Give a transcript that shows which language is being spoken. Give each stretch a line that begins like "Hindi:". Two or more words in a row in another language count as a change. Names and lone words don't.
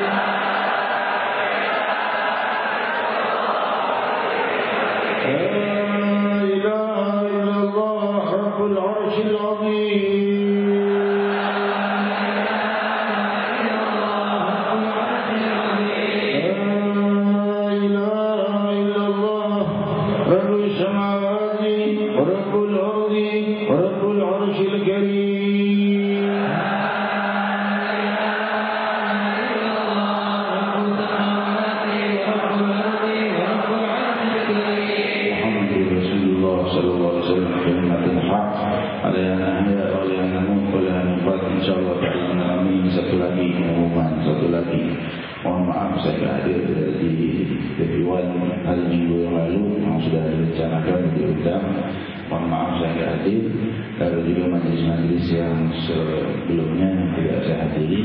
Arabic: لا إله إلا الله رب العرش العظيم. لا إله إلا الله رب السماوات رب الأرض رب العرش الكريم. محمد رسول الله صلى الله عليه وسلم كلمة الحق عليها نحيا وعليها نموت ولا نفوت إن شاء الله تعالى آمين.
Malay: Satu lagi pengumuman, satu lagi. Mohon maaf saya tidak hadir di Dewan hari Minggu yang lalu yang sudah direncanakan diundang. Mohon maaf saya tidak hadir. Lalu juga majlis-majlis yang sebelumnya yang tidak saya hadiri.